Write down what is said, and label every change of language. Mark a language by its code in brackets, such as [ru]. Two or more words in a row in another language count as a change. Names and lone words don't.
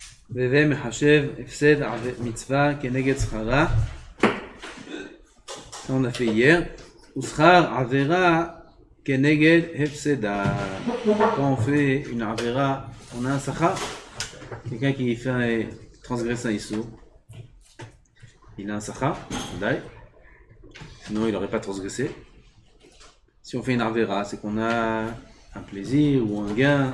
[he] והווה מחשב הפסד מצווה כנגד שכרה. [fr] Ça on a fait hier. [he] ושכר עבירה כנגד הפסדה. [fr] Quand on fait une עבירה, on a un שכר. Quelqu'un qui fait transgresse un issou, il a un שכר, d'ailleurs. Sinon il n'aurait pas transgressé. Si on fait une avera, c'est qu'on a un plaisir ou un gain.